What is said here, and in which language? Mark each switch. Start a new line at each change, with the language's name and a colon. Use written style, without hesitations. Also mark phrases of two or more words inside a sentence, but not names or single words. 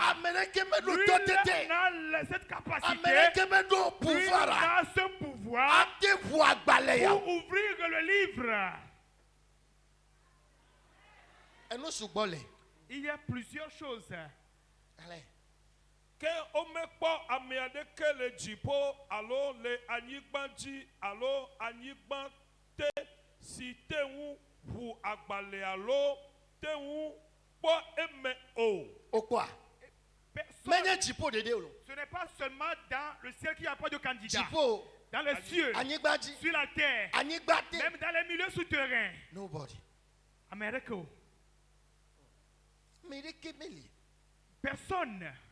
French: Lui n'a cette capacité, lui n'a ce pouvoir pour ouvrir le livre. Il y a plusieurs choses.
Ewe: Que omekpo amiade ke le jipo alo le anyigbanji alo anyigbante si tewu hu agbale alo tewu po eme o.
French: Au quoi? Ce n'est pas seulement dans le ciel qu'il n'y a pas de candidat. Dans les cieux, sur la terre, même dans les milieux souterrains. Nobody. Amérique. Personne.